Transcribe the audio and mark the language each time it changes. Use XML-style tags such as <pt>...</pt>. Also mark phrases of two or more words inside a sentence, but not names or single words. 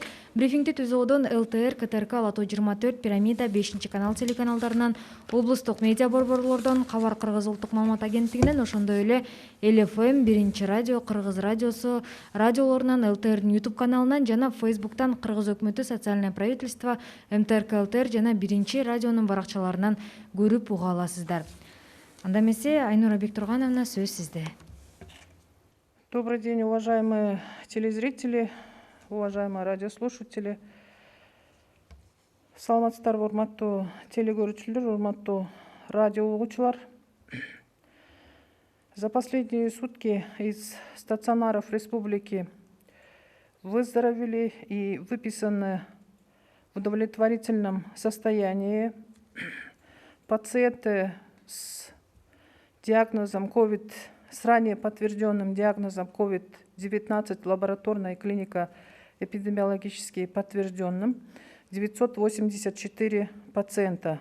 <ky>Брифингди ТЗОдон ЛТР, КТРК, Лото 24, Пирамида, 5-канал телеканалдарынан, облустук медиа борборлордон, Кабар Кыргыз улуттук маалымат агенттигинен, ошондой эле ЛФМ, Биринчи радио, Кыргыз радиосу, радиолорунан, ЛТРдин YouTube каналынан жана Facebooктан Кыргыз өкмөтү,</ky> <ru>социальное правительство,</ru> <ky>МТРК ЛТР жана Биринчи радионун баракчаларынан көрүп уга аласыздар. Анда эмесе Айнура Бектургановна, сөз сизде.</ky> <ru>Добрый день, уважаемые телезрители, уважаемые радиослушатели.</ru> <ky>Саламатсыздарбы, урматтуу телекөрүүчүлөр, урматтуу радио угуучулар.</ky> <ru>За последние сутки из стационаров республики выздоровели и выписаны в удовлетворительном состоянии пациенты с диагнозом COVID, с ранее подтвержденным диагнозом COVID-19 лабораторная клиника эпидемиологически подтвержденным 984 пациента.</ru>